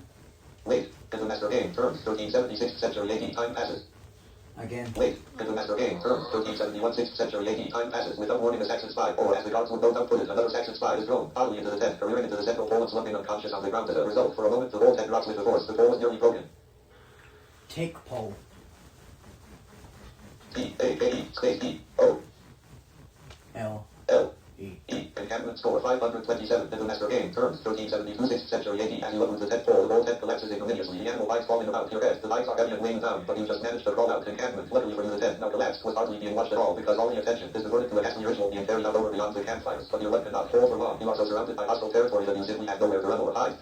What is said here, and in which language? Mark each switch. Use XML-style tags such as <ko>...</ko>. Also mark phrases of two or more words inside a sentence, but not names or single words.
<en>Wait. Into master game. Terms. 1376. Century AD. Time passes. Again. Wait. Into master game. Terms. 1371. 6th century AD. Time passes. Without warning, a Saxon spy, or as the guards would both output it, another Saxon spy is thrown bodily into the tent, careering into the central pole and slumping unconscious on the ground. As a result, for a moment, the whole tent rocks with the force. The pole is nearly broken. Take pole. E-A-A-E. Space E-O. L. L. E. E. Encampment score 527. Into master game. Terms. 1372. 6th century AD. As you look with the tent pole, the whole tent collapses ignominiously. The animal hides falling about your head. The hides are heavy and weighing down, but you just managed to crawl out. Encampment. Luckily for you, the tent now collapsed was hardly being watched at all because all the attention is devoted to a ghastly ritual being carried out over beyond the campfires. But your luck cannot hold for long. You are so surrounded by hostile territory that you simply have nowhere to run or hide.</en>